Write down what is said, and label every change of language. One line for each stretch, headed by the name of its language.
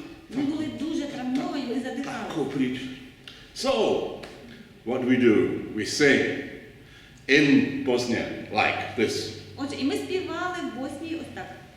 Ukrainian: Вони були дуже травмовані, вони задихали.
English: So, what do? We sing in Bosnia like this.
Ukrainian: Отже, і ми співали в Боснії ось так.